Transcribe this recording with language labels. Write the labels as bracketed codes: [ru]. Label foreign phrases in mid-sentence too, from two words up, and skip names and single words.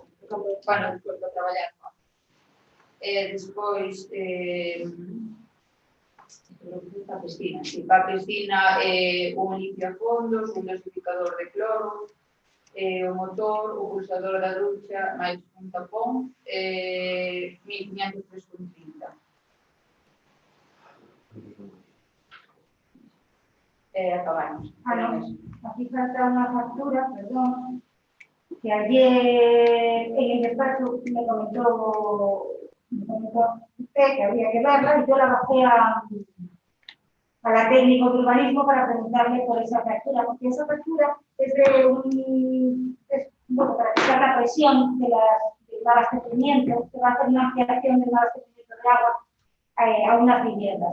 [gl] Bueno, despois para traballar. Despois, para a piscina, para a piscina, un limpiafondos, un dosificador de cloro, o motor, o pulsador da ducha, máis un tapón, 1.503,30. Acabamos. [es] No. Aquí falta una factura, perdón, que ayer en el despacho me comentó usted que había que verla y yo la bajé a la técnico de urbanismo para preguntarle por esa factura, porque esa factura es bueno, para quitar la presión del abastecimiento, se va a hacer una ampliación del abastecimiento de agua a unas viviendas.